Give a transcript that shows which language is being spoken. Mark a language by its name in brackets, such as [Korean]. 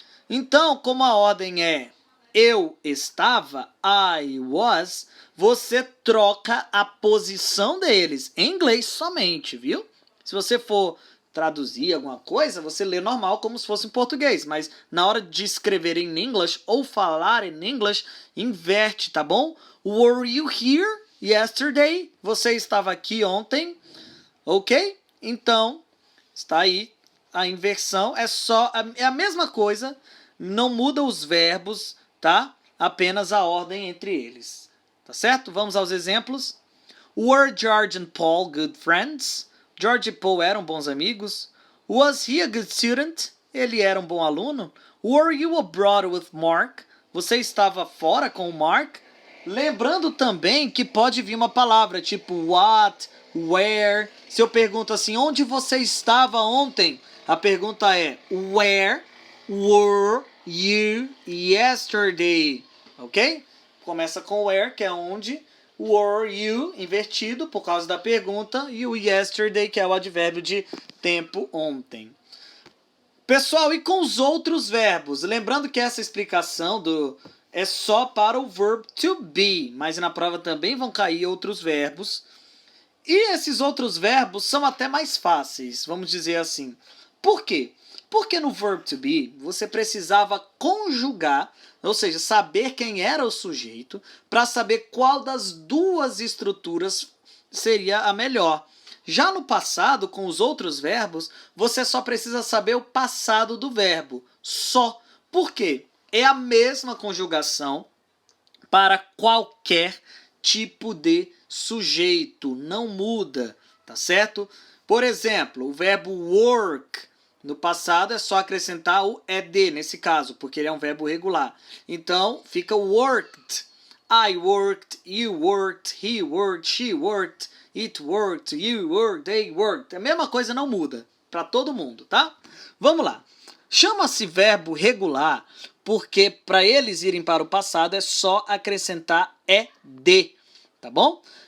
[Portuguese] Então, como a ordem é eu estava, [English] I was, [Portuguese] você troca a posição deles. Em inglês somente, viu? Se você for traduzir alguma coisa, você lê normal como se fosse em português. Mas na hora de escrever em English ou falar em English, inverte, tá bom? [English] Were you here yesterday? [Portuguese] Você estava aqui ontem? Ok? Então, está aí a inversão. É a mesma coisa, não muda os verbos, tá? Apenas a ordem entre eles. Tá certo? Vamos aos exemplos. [English] Were George and Paul good friends? [Portuguese] George e Paul eram bons amigos. [English] Was he a good student? [Portuguese] Ele era um bom aluno. [English] Were you abroad with Mark? [Portuguese] Você estava fora com o Mark? Lembrando também que pode vir uma palavra tipo what, where. Se eu pergunto assim, onde você estava ontem? A pergunta é [English] where were you yesterday? [Portuguese] Ok? Começa com where, que é onde. [English] Were you, [Portuguese] invertido por causa da pergunta. E o yesterday, que é o advérbio de tempo ontem. Pessoal, e com os outros verbos? Lembrando que essa explicação é só para o verb to be, mas na prova também vão cair outros verbos. E esses outros verbos são até mais fáceis, vamos dizer assim. Por quê? Porque no verb to be você precisava conjugar, ou seja, saber quem era o sujeito, para saber qual das duas estruturas seria a melhor. Já no passado, com os outros verbos, você só precisa saber o passado do verbo. Só. Por quê? É a mesma conjugação para qualquer tipo de sujeito. Não muda, tá certo? Por exemplo, o verbo work, no passado é só acrescentar o ed, nesse caso, porque ele é um verbo regular. Então, fica worked. [English] I worked, you worked, he worked, she worked, it worked, you worked, they worked. [Portuguese] A mesma coisa não muda para todo mundo, tá? Vamos lá. Chama-se verbo regular porque para eles irem para o passado é só acrescentar ed, tá bom?